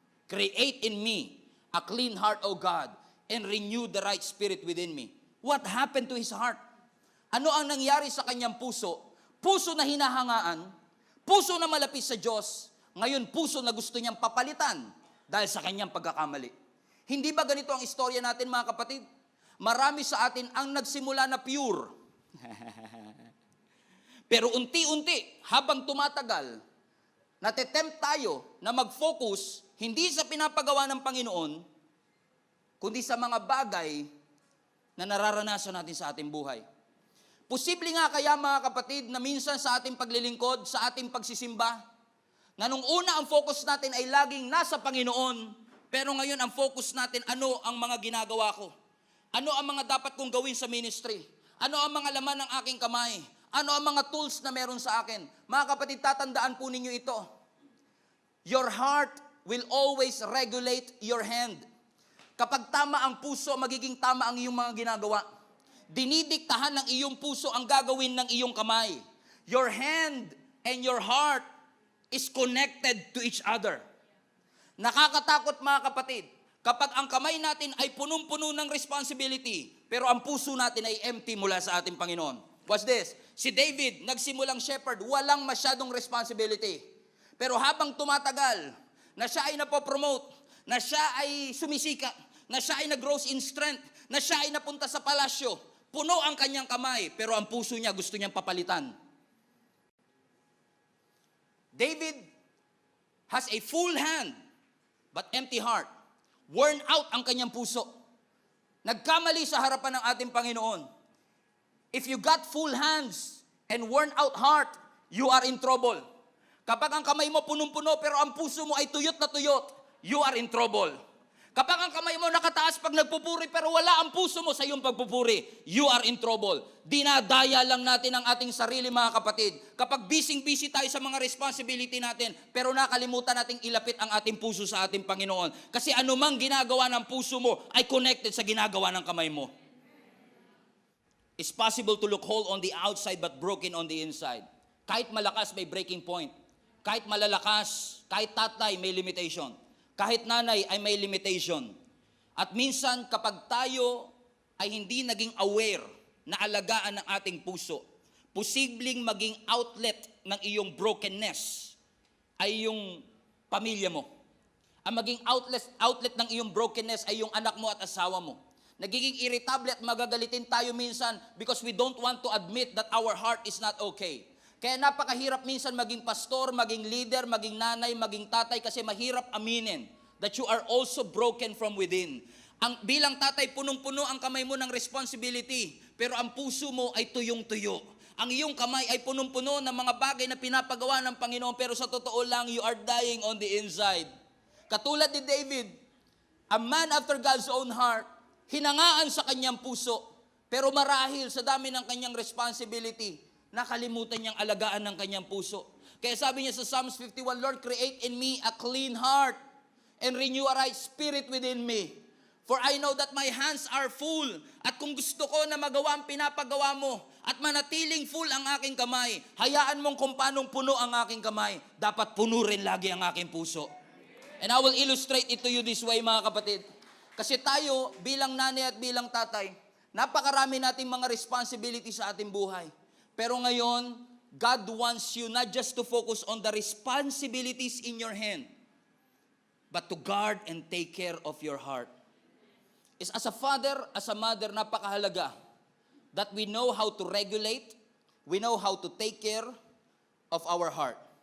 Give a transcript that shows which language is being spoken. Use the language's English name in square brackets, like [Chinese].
[English] Create in me a clean heart, O God, and renew the right spirit within me. What happened to his heart? [Filipino] Ano ang nangyari sa kanyang puso? Puso na hinahangaan, puso na malapit sa Diyos, ngayon puso na gusto niyang papalitan dahil sa kanyang pagkakamali. Hindi ba ganito ang istorya natin, mga kapatid? Marami sa atin ang nagsimula na pure. Pero unti-unti, habang tumatagal, natitempt tayo na mag-focus hindi sa pinapagawa ng Panginoon, kundi sa mga bagay na nararanasan natin sa ating buhay. Posible nga kaya, mga kapatid, na minsan sa ating paglilingkod, sa ating pagsisimba, na nung una ang focus natin ay laging nasa Panginoon, pero ngayon ang focus natin, ano ang mga ginagawa ko? Ano ang mga dapat kong gawin sa ministry? Ano ang mga laman ng aking kamay? Ano ang mga tools na meron sa akin? Mga kapatid, tatandaan po ninyo ito. [English] Your heart will always regulate your hand. [Filipino] Kapag tama ang puso, magiging tama ang iyong mga ginagawa. Dinidiktahan ng iyong puso ang gagawin ng iyong kamay. [English] Your hand and your heart is connected to each other. [Filipino] Nakakatakot, mga kapatid, kapag ang kamay natin ay punong-puno ng responsibility, pero ang puso natin ay empty mula sa ating Panginoon. [English] Watch this. [Filipino] Si David, nagsimulang shepherd, walang masyadong responsibility. Pero habang tumatagal, na siya ay napopromote, na siya ay sumisikat, na siya ay nag-grows in strength, na siya ay napunta sa palasyo, puno ang kanyang kamay, pero ang puso niya gusto niyang papalitan. [English] David has a full hand, but empty heart. [Filipino] Worn out ang kanyang puso. Nagkamali sa harapan ng ating Panginoon. [English] If you got full hands and worn out heart, you are in trouble. [Filipino] Kapag ang kamay mo punong-puno pero ang puso mo ay tuyot na tuyot, [English] you are in trouble. [Filipino] Kapag ang kamay mo nakataas pag nagpupuri pero wala ang puso mo sa iyong pagpupuri, [English] you are in trouble. [Filipino] Dinadaya lang natin ang ating sarili, mga kapatid. Kapag busy tayo sa mga responsibility natin, pero nakalimutan nating ilapit ang ating puso sa ating Panginoon. Kasi anumang ginagawa ng puso mo ay connected sa ginagawa ng kamay mo. [English] It's possible to look whole on the outside but broken on the inside. [Filipino] Kahit malakas, may breaking point. Kahit malalakas, kahit tatay, may limitation. Kahit nanay ay may limitation. At minsan kapag tayo ay hindi naging aware na alagaan ng ating puso, posibleng maging outlet ng iyong brokenness ay yung pamilya mo. Ang maging outlet ng iyong brokenness ay yung anak mo at asawa mo. Nagiging irritable at magagalitin tayo minsan [English] because we don't want to admit that our heart is not okay. [Filipino] Kaya napakahirap minsan maging pastor, maging leader, maging nanay, maging tatay kasi mahirap aminin [English] that you are also broken from within. [Filipino] Bilang tatay, punong-puno ang kamay mo ng responsibility, pero ang puso mo ay tuyong-tuyo. Ang iyong kamay ay punong-puno ng mga bagay na pinapagawa ng Panginoon, pero sa totoo lang, [English] you are dying on the inside. [Filipino] Katulad ni David, [English] a man after God's own heart, [Filipino] hinangaan sa kanyang puso, pero marahil sa dami ng kanyang responsibility, nakalimutan niyang alagaan ng kanyang puso. Kaya sabi niya sa [English] Psalms 51, Lord, create in me a clean heart and renew a right spirit within me. For I know that my hands are full. [Filipino] At kung gusto ko na magawa ang pinapagawa mo at manatiling full ang aking kamay, hayaan mong kung paanong puno ang aking kamay, dapat puno rin lagi ang aking puso. [English] And I will illustrate it to you this way, [Filipino] mga kapatid. Kasi tayo, bilang nanay at bilang tatay, napakarami nating mga responsibility sa ating buhay. Pero ngayon, [English] God wants you not just to focus on the responsibilities in your hand, but to guard and take care of your heart. Is as a father, as a mother, napakahalaga that we know how to regulate, we know how to take care of our heart.